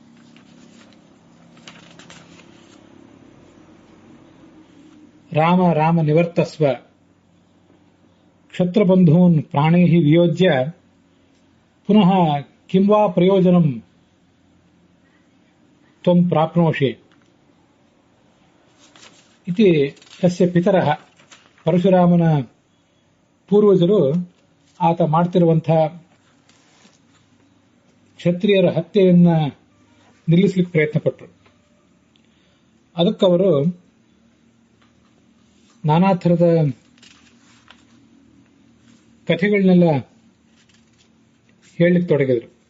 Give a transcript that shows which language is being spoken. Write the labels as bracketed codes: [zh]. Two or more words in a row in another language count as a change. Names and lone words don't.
[sa] राम राम निवर्तस्व. क्षत्रबन्धून् प्राणैः वियोज्य पुनः किं वा प्रयोजनं त्वं प्राप्नोषि इति तस्य पितरः [kn] ಪರಶುರಾಮನ ಪೂರ್ವಜರು ಆತ ಮಾಡ್ತಿರುವಂತಹ ಕ್ಷತ್ರಿಯರ ಹತ್ಯೆಯನ್ನ ನಿಲ್ಲಿಸಲಿಕ್ಕೆ ಪ್ರಯತ್ನ ಪಟ್ಟರು. ಅದಕ್ಕವರು ನಾನಾ ಥರದ ಕಥೆಗಳನ್ನೆಲ್ಲ ಹೇಳಲಿಕ್ಕೆ ತೊಡಗಿದ್ರು.